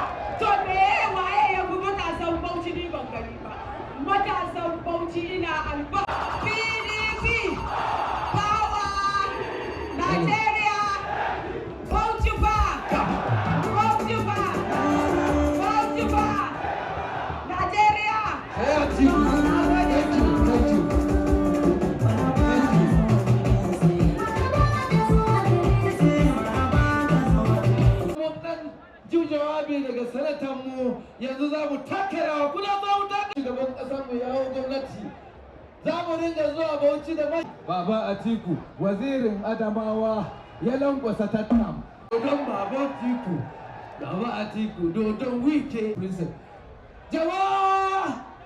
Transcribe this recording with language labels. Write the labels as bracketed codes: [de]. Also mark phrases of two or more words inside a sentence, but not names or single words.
[ha] To me waye ya fi matasan Bauchi ni ban gani ba. Matasan Bauchi ina alba. PDP, power, Nigeria, Bauchi ba, Bauchi ba, Bauchi ba, Nigeria. [en] Thank you. [ha] Jawabi daga sanatanmu yanzu za mu takara kuna za mu takara gaban ƙasarmu ya hau gwamnati za mu ringa zuwa Bauchi da mai Baba Atiku wazirin Adamawa ya lankwasa tattam dodon Baba Atiku dodon wike princess jama'a